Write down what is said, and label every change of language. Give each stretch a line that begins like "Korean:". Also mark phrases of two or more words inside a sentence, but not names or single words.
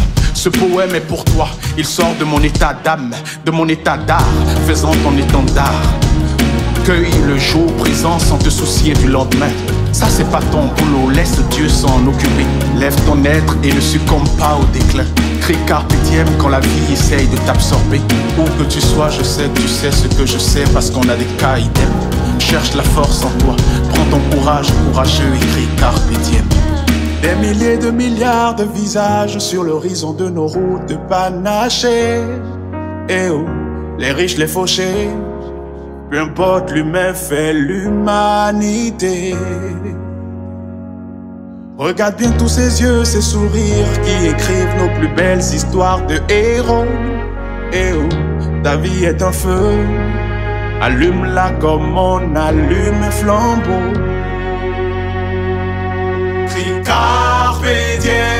French: Ce poème est pour toi, il sort de mon état d'âme, de mon état d'art, faisant ton étendard. Cueille le jour présent sans te soucier du lendemain. Ça c'est pas ton boulot, laisse Dieu s'en occuper. Lève ton être et ne succombe pas au déclin. Crie
Latin: carpe diem
French: quand la vie essaye de t'absorber. Où que tu sois, je sais que tu sais ce que je sais, parce qu'on a des cas idem. Cherche la force en toi, prends ton courage courageux et crie
Latin: carpe diem.
French: Des milliers de milliards de visages sur l'horizon de nos routes de panaché. Et oh, les riches, les fauchés, peu importe, l'humain fait l'humanité. Regarde bien tous ces yeux, ces sourires qui écrivent nos plus belles histoires de héros. Et oh, ta vie est un feu, allume-la comme on allume un flambeau.
Latin: Crie carpe diem.